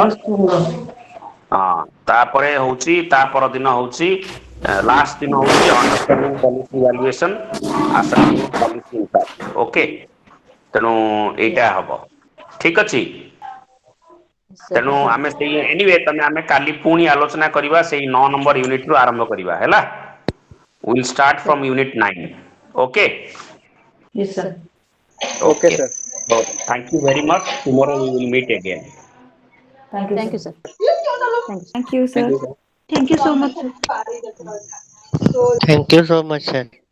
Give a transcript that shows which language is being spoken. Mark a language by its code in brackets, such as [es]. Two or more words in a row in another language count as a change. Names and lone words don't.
[or] ହଁ, ତାପରେ ହଉଛି ତା ପର ଦିନ ହଉଛି ଲାଷ୍ଟ ଦିନ ହଉଛି [en] understanding policy evaluation, assessing policy impact. [or] ଓକେ, ତେଣୁ ଏଇଟା ହବ, ଠିକ ଅଛି। [en] Sir, [or] ତେଣୁ ଆମେ ସେଇ ଏନିୱେ ଆମେ କାଲି ପୁଣି ଆଲୋଚନା କରିବା ସେଇ 9 ନମ୍ବର ୟୁନିଟ ରୁ ଆରମ୍ଭ କରିବା ହେଲା। [en] We'll start from unit 9. Okay? yes, sir। Okay, Okay. sir. So, thank you very much. Tomorrow we will meet again. Thank you, sir। Thank you, sir। Thank you, Thank sir. you, sir. thank you so much sir Thank you so much, sir.